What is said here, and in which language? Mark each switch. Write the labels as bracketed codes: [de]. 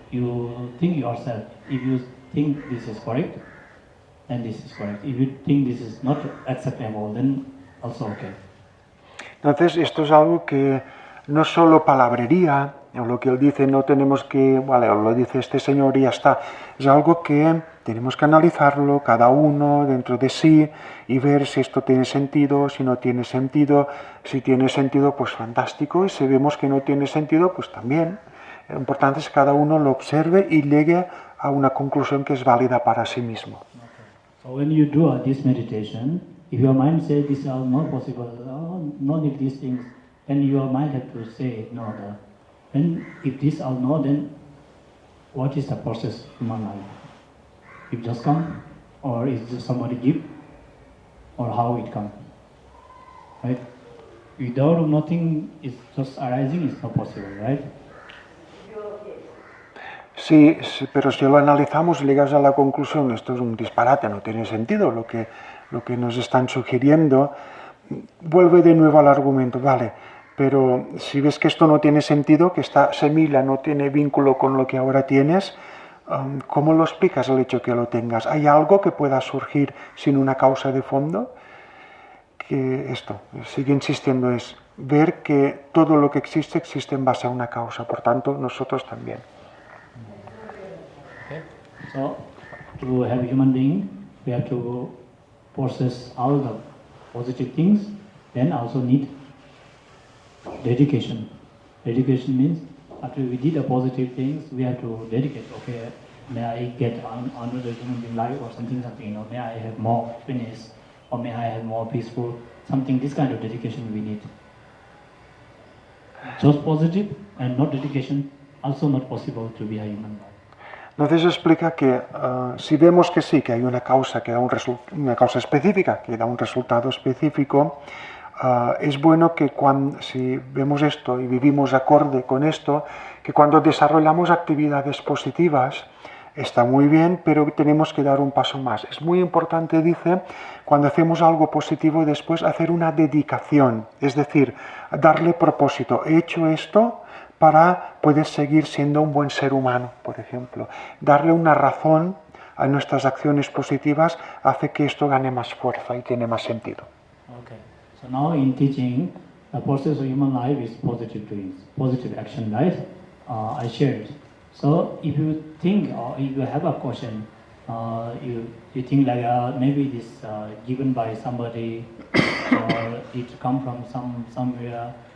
[en] You think yourself. If you think this is correct, then this is correct. If you think this is not acceptable, then also okay. [es] Entonces, esto es algo que no es solo palabrería, lo que él dice no tenemos que, vale, lo dice este señor y ya está. Es algo que tenemos que analizarlo cada uno dentro de sí y ver si esto tiene sentido, si no tiene sentido. Si tiene sentido, pues fantástico, y si vemos que no tiene sentido, pues también. Lo importante es que cada uno lo observe y llegue a una conclusión que es válida para sí mismo. [en] So when you do this meditation, if your mind says these are not possible, no need these things, then your mind have to say no. Then if these are no, then what is the process in my life? It just come, or is it somebody give, or how it comes, right? Without nothing, it's just arising, it's not possible, right? [es] Sí, pero si lo analizamos y llegas a la conclusión, esto es un disparate, no tiene sentido lo que nos están sugiriendo, vuelve de nuevo al argumento, vale, pero si ves que esto no tiene sentido, que esta semilla no tiene vínculo con lo que ahora tienes, ¿cómo lo explicas el hecho que lo tengas? ¿Hay algo que pueda surgir sin una causa de fondo? Que esto, sigue insistiendo, es ver que todo lo que existe existe en base a una causa, por tanto, nosotros también. [en] So, to have human being, we have to process all the positive things, then also need dedication. Dedication means after we did the positive things, we have to dedicate, okay, may I get another human being life or something, may I have more happiness, or may I have more peaceful, something, this kind of dedication we need. Just positive and not dedication, also not possible to be a human being. [es] Entonces explica que si vemos que sí, que hay una causa que da una causa específica, que da un resultado específico, es bueno que si vemos esto y vivimos acorde con esto, que cuando desarrollamos actividades positivas, está muy bien, pero tenemos que dar un paso más. Es muy importante, dice, cuando hacemos algo positivo, después hacer una dedicación, es decir, darle propósito. He hecho esto para poder seguir siendo un buen ser humano, por ejemplo. Darle una razón a nuestras acciones positivas hace que esto gane más fuerza y tiene más sentido. [en] Okay. So now in teaching, the process of human life is positive doings, positive action, right? I shared. So if you think or if you have a question, you think like maybe this given by somebody or it come from somewhere.